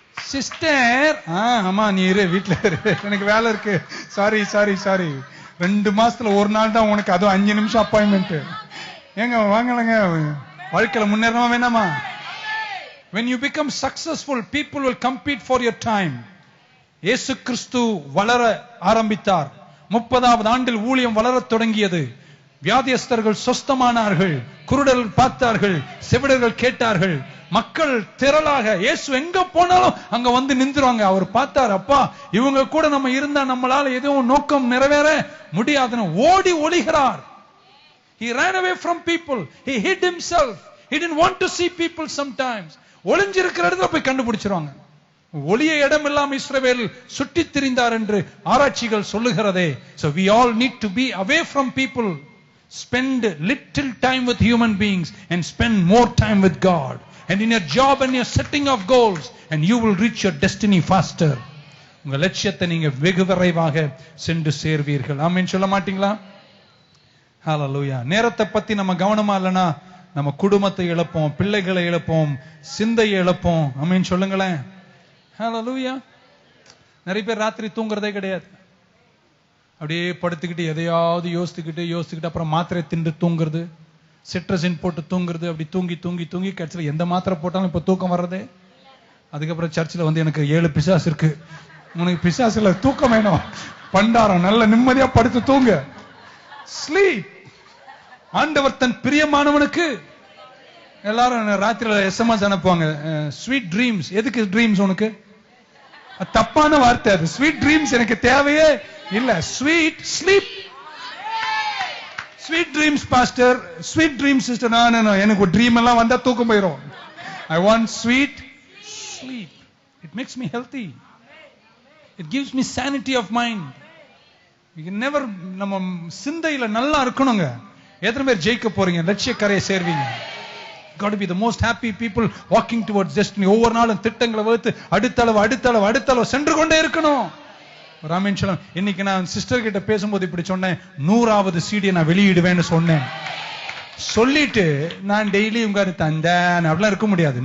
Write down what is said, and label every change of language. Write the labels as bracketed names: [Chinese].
[Tamil] Sister, ஆமா நீ இரு, வீட்டுல இரு, எனக்கு வேலை இருக்கு, சாரி 2 மாசத்துல ஒரு நாள் தான் உனக்கு, அதுவும் 5 நிமிஷம் அப்பாயின்மெண்ட். ஏங்க வாங்கலங்க, வாழ்க்கையில முன்னேறமா வேணாமா? [English] When you become successful, people will compete for your time. [Tamil] இயேசு கிறிஸ்து வளர ஆரம்பித்தார். 30வது ஆண்டில் ஊழியம் வளரத் தொடங்கியது. வியாதியஸ்தர்கள் சொஸ்தமானார்கள், குருடர்கள் பார்த்தார்கள், செவிடர்கள் கேட்டார்கள், மக்கள் திரளாக. இயேசு எங்க போனாலும் அங்க வந்து நின்றுவாங்க. அவர் பார்த்தார், அப்பா இவங்க கூட நம்ம இருந்தா நம்மளால எதுவும் நோக்கம் நிறைவேற முடியாதுன்னு ஓடி ஒளிகிறார். [English] He ran away from people. He hid himself. He didn't want to see people sometimes. [Tamil] ஒளிஞ்சிருக்கிற இடத்துல போய் கண்டுபிடிச்சிருவாங்க. ஒளிய இடம் இல்லாம இஸ்ரவேல் சுற்றி திரிந்தார் என்று ஆராய்ச்சிகள் சொல்லுகிறதே. [English] So we all need to be away from people. Spend little time with human beings and spend more time with God. And in your job and your setting of goals, and you will reach your destiny faster. [Tamil] உங்க லட்சியத்தை நீங்க வெகு விரைவாக சென்று சேர்வீர்கள். ஆமென் சொல்ல மாட்டீங்களா? ஹalleluya. நேரத்தை பத்தி நம்ம கவனமா இல்லைன்னா நம்ம குடும்பத்தை இழப்போம், பிள்ளைகளை இழப்போம், சிந்தையை இழப்போம். ஆமென் சொல்லுங்களேன். ஹalleluya. நிறைய பேர் ராத்திரி தூங்குறதே கிடையாது. அப்படியே படுத்துக்கிட்டு எதையாவது யோசித்துக்கிட்டு அப்புறம் மாத்திரை தின்று தூங்குறது, சிட்ரசின் போட்டு தூங்குறது. அப்படி தூங்கி கடைசியில் எந்த மாத்திரை போட்டாலும் இப்ப தூக்கம் வர்றதே. அதுக்கப்புறம் சர்ச்சில் வந்து எனக்கு 7 பிசாசு இருக்கு. உனக்கு பிசாசு இல்ல, தூக்கம் வேணும், பண்டாரம், நல்ல நிம்மதியா படுத்து தூங்க. ஸ்லீப். ஆண்டவர் தன் பிரியமானவனுக்கு. எல்லாரும் ராத்திரில SMS அனுப்புவாங்க, ஸ்வீட் ட்ரீம்ஸ். எதுக்கு ட்ரீம்ஸ் உனக்கு? தப்பான வார்த்தை அது. ஸ்வீட் ட்ரீம்ஸ் எனக்கு தேவையே இல்ல. Sweet sleep. Sweet dreams pastor, sweet dreams sister. நான் எனக்கு ஒரு ட்ரீம் எல்லாம் வந்தா தூக்கம் போயிடும். [English] I want sweet sleep. It makes me healthy. It gives me sanity of mind. We can never, [Tamil] நம்ம சிந்தையில நல்லா இருக்கணுங்க. எத்தனை பேர் ஜெயிக்க போறீங்க, லட்சிய கரையை சேர்வீங்க? [English] Got to be the most happy people walking towards destiny. [Tamil] ஒவ்வொரு நாளும் திட்டங்களை வகுத்து அடுத்தளவு சென்று கொண்டே இருக்கணும். ராமேன் சொல்லம், இன்னைக்கு நான் சிஸ்டர் கிட்ட பேசும்போது இப்படி சொன்னேன், 100வது சீடியை நான் வெளியிடுவேன்னு சொன்னேன். சொல்லிட்டு நான் டெய்லி உங்க தந்தேன் அப்படிலாம் இருக்க முடியாது.